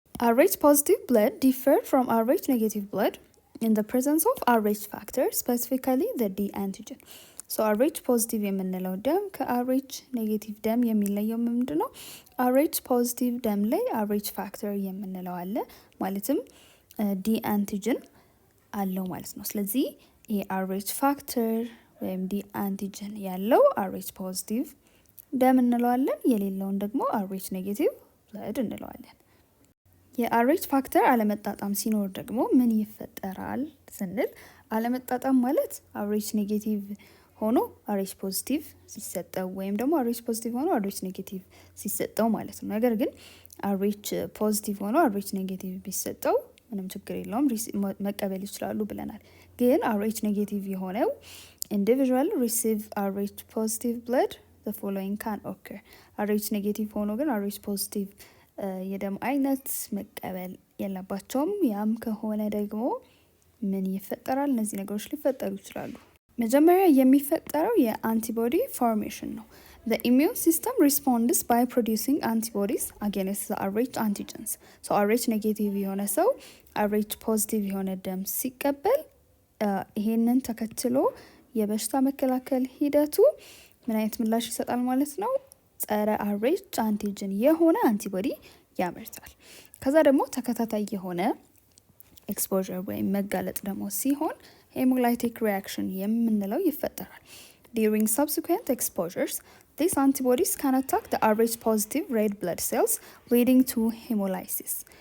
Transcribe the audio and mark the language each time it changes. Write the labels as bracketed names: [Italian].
[English] RH positive blood differ from RH negative blood in the presence of RH factor, specifically the D antigen. [Amharic] So RH positive የምንለው ደም ከRH negative ደም የሚለየው ምንድን ነው? RH positive ደም ላይ RH factor የምንለው አለ ማለትም D antigen አለው ማለት ነው። ስለዚህ የRH factor ወይም D antigen ያለው RH positive ደም እንለዋለን፣ የሌለውን ደግሞ RH negative blood እንለዋለን። የRH ፋክተር አለመጣጣም ሲኖር ደግሞ ምን ይፈጠራል ስንል አለመጣጣም ማለት RH ኔጌቲቭ ሆኖ RH ፖዚቲቭ ሲሰጠው ወይም ደግሞ RH ፖዚቲቭ ሆኖ RH ኔጌቲቭ ሲሰጠው ማለት ነው። ነገር ግን RH ፖዚቲቭ ሆኖ RH ኔጌቲቭ ቢሰጠው ምንም ችግር የለውም፣ መቀበል ይችላሉ ብለናል። ግን RH ኔጌቲቭ የሆነው [English] ኢንዲቪዥዋል ሪሲቭ RH ፖዚቲቭ ብለድ the following can occur። [Amharic] RH ኔጌቲቭ ሆኖ ግን RH ፖዚቲቭ የደም አይነት መቀበል የለባቸውም። ያም ከሆነ ደግሞ ምን ይፈጠራል? እነዚህ ነገሮች ሊፈጠሩ ይችላሉ። መጀመሪያ የሚፈጠረው የአንቲቦዲ ፎርሜሽን ነው። [English] The immune system responds by producing antibodies against the Rh antigens. [Amharic] So Rh ኔጌቲቭ የሆነ ሰው Rh ፖዚቲቭ የሆነ ደም ሲቀበል ይሄንን ተከትሎ የበሽታ መከላከል ሂደቱ ምን አይነት ምላሽ ይሰጣል ማለት ነው? ጸረ Rh አንቲጅን የሆነ አንቲቦዲ ያመርታል። ከዛ ደግሞ ተከታታይ የሆነ ኤክስፖዠር ወይም መጋለጥ ደግሞ ሲሆን ሄሞላይቲክ ሪያክሽን የምንለው ይፈጠራል። [English] During subsequent exposures, these antibodies can attack the Rh positive red blood cells, leading to hemolysis.